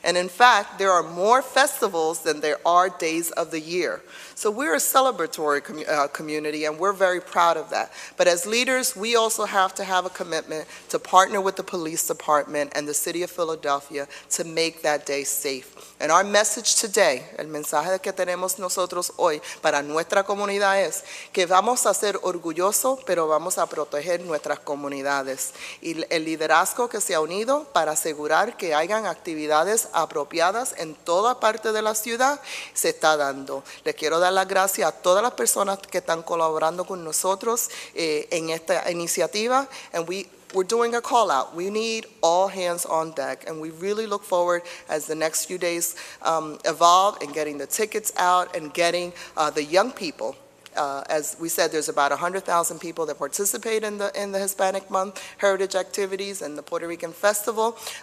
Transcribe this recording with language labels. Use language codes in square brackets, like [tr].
[en] And in fact, there are more festivals than there are days of the year. So we're a celebratory community, and we're very proud of that. But as leaders, we also have to have a commitment to partner with the police department and the city of Philadelphia to make that day safe. And our message today, [es] el mensaje que tenemos nosotros hoy para nuestra comunidad es que vamos a ser orgullosos, pero vamos a proteger nuestras comunidades. Y el liderazgo que se ha unido para asegurar que hayan actividades apropiadas en toda parte de la ciudad se está dando. Les quiero dar las gracias a todas las personas que están colaborando con nosotros en esta iniciativa, [en] and we're doing a call out. We need all hands on deck, and we really look forward as the next few days evolve and getting the tickets out and getting the young people. As we said, there's about 100,000 people that participate in the Hispanic Month Heritage Activities and the Puerto Rican Festival.